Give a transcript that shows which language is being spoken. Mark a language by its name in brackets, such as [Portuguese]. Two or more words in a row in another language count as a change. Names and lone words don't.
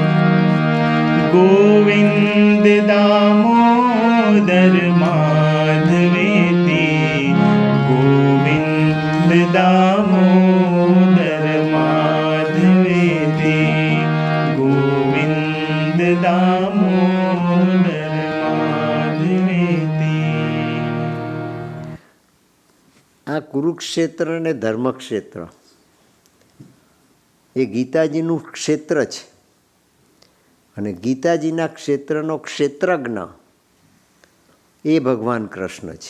[Sanskrit] गोविन्द दामोदर माधवेति गोविन्द दामोदर माधवेति गोविन्द दामोदर माधवेति. [Gujarati] આ કુરુક્ષેત્ર અને ધર્મક્ષેત્ર એ ગીતાજીનું ક્ષેત્ર છે અને ગીતાજીના ક્ષેત્રનો ક્ષેત્રજ્ઞ એ ભગવાન કૃષ્ણ છે.